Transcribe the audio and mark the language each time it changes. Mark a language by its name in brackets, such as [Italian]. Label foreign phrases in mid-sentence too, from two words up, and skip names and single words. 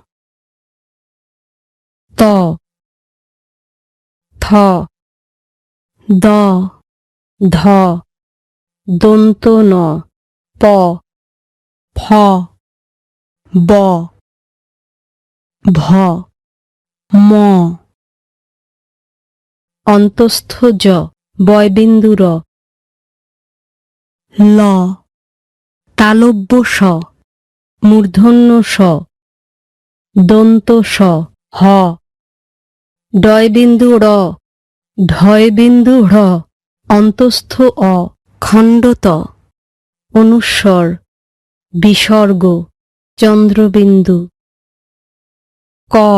[Bangla] ত, থ, দ, ধ, দন্ত ন, প, ফ, ব, ভ, ম, অন্তস্থ জ, বয়বিন্দু র, ল, তালব্য স, মূর্ধন্য স, দন্ত স, হ, ডয়বিন্দু র, ঢয়বিন্দু ঢ়, অন্তস্থ অ, খণ্ডত, অনুস্বর, বিসর্গ, চন্দ্রবিন্দু, ক,